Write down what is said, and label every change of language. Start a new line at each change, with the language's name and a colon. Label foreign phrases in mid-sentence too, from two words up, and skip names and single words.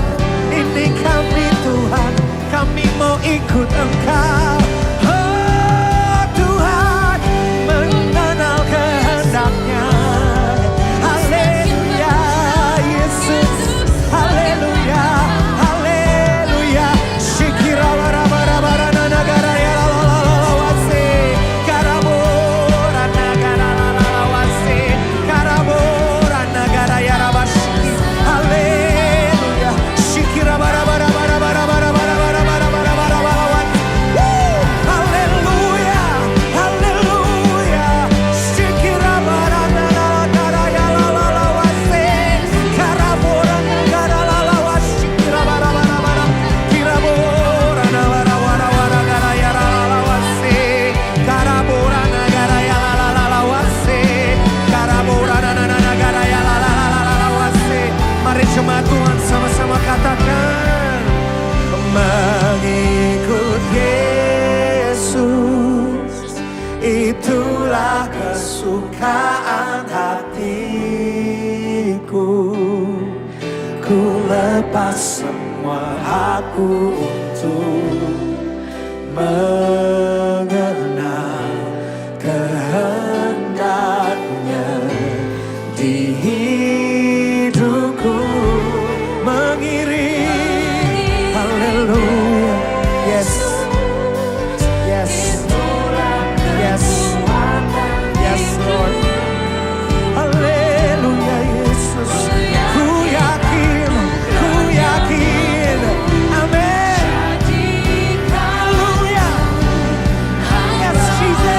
Indonesian: Ini kami Tuhan, kami mau ikut Engkau. Oh Tuhan, mengenal kehendaknya. Haleluya, Yesus. Haleluya, haleluya. Shikira bara negara ya lalawase. Karabora negara lalawase. Karabora negara ya rabashi. Haleluya. Shikira bara bara bara bara bara bara bara bara bara bara bara. Haleluya, haleluya. Shikira bara negara ya lalawase. Karabora negara lalawase. Shikira bara bara bara. Kirabora negara wara wara negara ya lalawase. Karabora negara ya lalawase. Karabora negara ya lalawase. Mari jemaat Tuhan sama-sama katakan, mengikut Yesus, itulah kesukaan hatiku. Ku lepas semua aku untuk mengenal kehendaknya di hidupku. Mengiring, haleluya.
English: Yes, yes, yes, yes Lord.
Indonesian: Haleluya Yesus. Ku yakin, amin. Haleluya.
English: Yes Jesus.